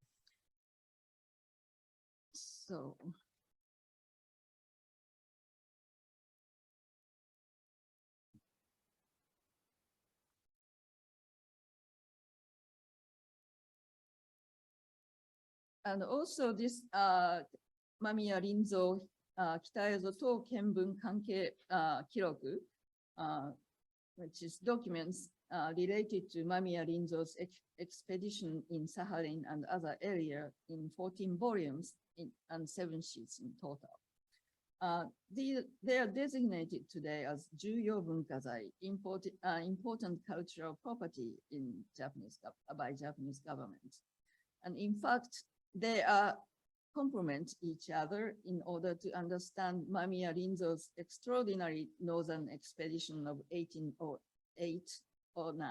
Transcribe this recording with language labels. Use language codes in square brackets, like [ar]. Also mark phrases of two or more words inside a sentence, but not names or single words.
[en] So. And also this Mamiya Rinzo 北蝦夷等見聞関係記録 which is documents related to Mamiya Rinzo's expedition in Saharin and other areas in 14 volumes and 7 sheets in total. They are designated today as [ja] 重要文化財 [en] important cultural property in by Japanese government. And in fact, they complement each other in order to understand Mamiya Rinzo's extraordinary northern expedition of 1808-09.